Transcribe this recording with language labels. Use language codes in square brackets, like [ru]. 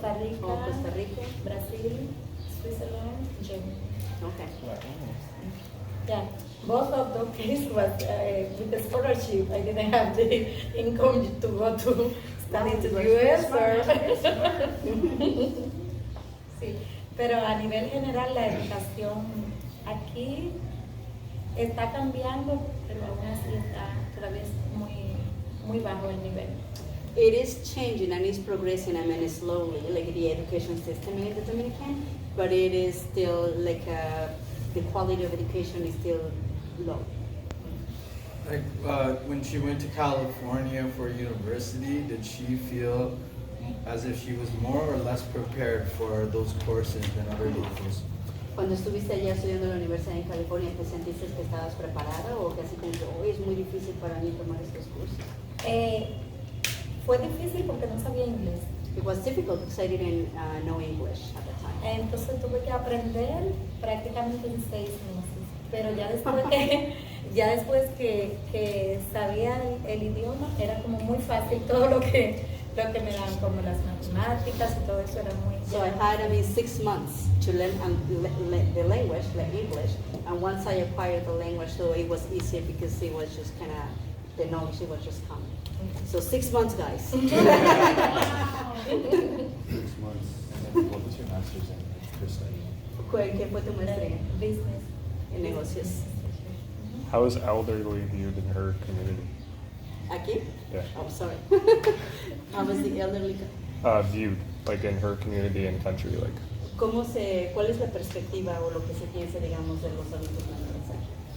[en] Costa Rica, Oh, Costa Rica. Brasil, Switzerland, Germany. Okay. Yeah, both of those cases was with the scholarship. I didn't have the income to go to study to the US or... [es] Sí, pero a nivel general la educación aquí está cambiando, pero aún así está todavía es muy bajo el nivel. [en] It is changing and it's progressing, I mean, slowly, like the education system in the Dominican, but it is still like the quality of education is still low. Like when she went to California for university, did she feel as if she was more or less prepared for those courses than other locals? [es] Cuando estuviste allá estudiando en la universidad en California, ¿te sentiste que estabas preparada o que así como que hoy es muy difícil para mí tomar estos cursos? Fue difícil porque no sabía inglés. [en] It was difficult because I didn't know English at the time. [es] Entonces tuve que aprender prácticamente en 6 meses. Pero ya después que sabía el idioma, era como muy fácil todo lo que me daban, como las matemáticas y todo eso era muy... [en] So I had, 6 months to learn the language, like English, and once I acquired the language, so it was easier because it was just kind of, the knowledge, it was just coming. So 6 months, guys. 6 months. And then what was your master's in for study? [es] ¿Qué fue tu maestría? [en] Business. [es] En negocios. [en] How is elderly viewed in her community? [es] ¿Aquí? [en] Yeah. Oh, sorry. How was the elderly? Viewed, like in her community and country, like. [es] ¿Cuál es la perspectiva o lo que se piensa, digamos, de los adultos mayores aquí?